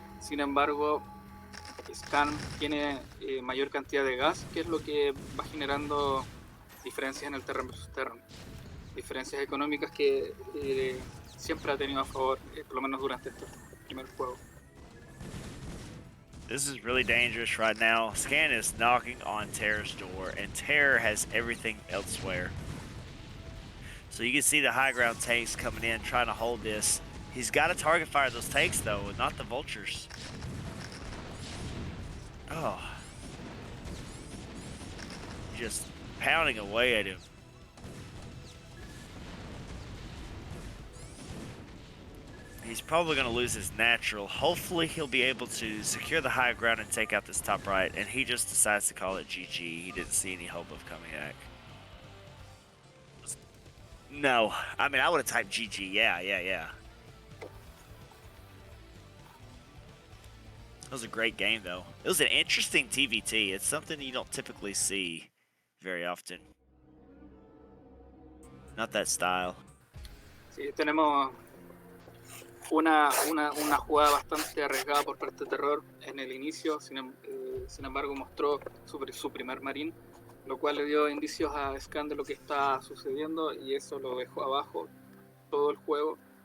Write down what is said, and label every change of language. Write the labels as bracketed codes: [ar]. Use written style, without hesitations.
[es] Sin embargo, Scan tiene mayor cantidad de gas, que es lo que va generando diferencias en el terreno versus terreno. Diferencias económicas que siempre ha tenido a favor, por lo menos durante este primer juego. [en] This is really dangerous right now. Scan is knocking on Terror's door, and Terror has everything elsewhere. So you can see the high ground tanks coming in, trying to hold this. He's got to target fire those tanks, though, and not the vultures. Oh. Just pounding away at him. He's probably going to lose his natural. Hopefully he'll be able to secure the high ground and take out this top right, and he just decides to call it GG. He didn't see any hope of coming back. No. I mean, I would have typed GG. Yeah. It was a great game, though. It was an interesting TVT. It's something you don't typically see very often. Not that style. [es] Sí, tenemos una jugada bastante arriesgada por parte de Terror en el inicio. Sin embargo, mostró su primer marín, lo cual le dio indicios a Scan de lo que está sucediendo y eso lo dejó abajo todo el juego.